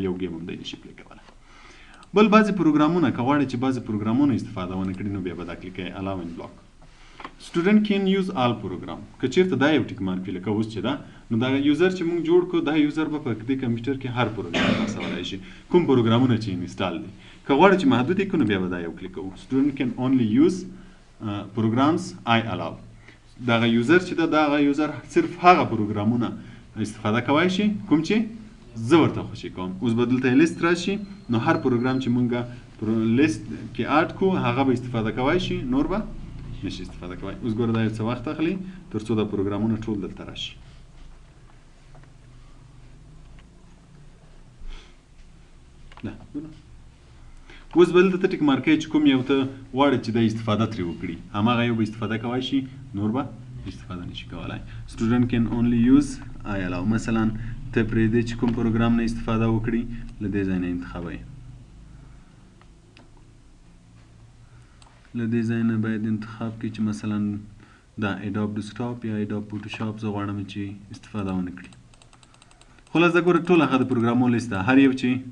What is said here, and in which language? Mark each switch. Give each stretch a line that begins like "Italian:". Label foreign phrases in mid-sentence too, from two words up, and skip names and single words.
Pashto: یو ګیم هم دی نشي پلی کولی بل بعضې پروګرامونه که غواړئ چې بعضې پروګرامونه استفاده ونه کړي نو بیا به دا کلیک کوئ
English: allow unblock student can use all program
Pashto: که چیرته دا یو
English: tick mark
Pashto: وي لکه اوس چې ده نو دا یوزر چې موږ جوړ کړو دا یوزر به په دې کمپیوټر کې هر پروګرام خلاصولی شي کوم پروګرامونه چې انسټال دي که غواړئ چې محدود یې کړو نو بیا به دا یو کلیک کوو
English: student can only use programs I allow
Pashto: دغه یوزر چې ده دغه یوزر صرف هغه پروګرامونه استفاده کولی شي کوم چې زه ورته خوشي کوم اوس به دلته لیست راشي نو هر پروګرام چې مونږ لیست کې اډ کو هغه به استفاده کولی شي نور به نشي استفاده کولی اوس ګوره دا یو څه وخت اخلي تر څو دا پروګرامونه ټول دلته راشي اوس به دلته
English: tick mark
Pashto: چې کوم یو ته غواړې چې دا استفاده ترې وکړي هماغه یو به استفاده کولی شي نور به استفاده نشي کولی
English: student can only use I allow
Pashto: مثلا ته پرېږدې چې کوم پروګرام نه استفاده وکړي له دې ځای نه انتخابوئ له دې ځای نه باید انتخاب کړي چې مثلا دا ایډاپ ډیسکټاپ یا ایډاپ فوټوشاپ زه غواړم چې استفاده ونه کړي خلاصه ګوره ټول هغه د پروګرامونو لیست ده هر یو چې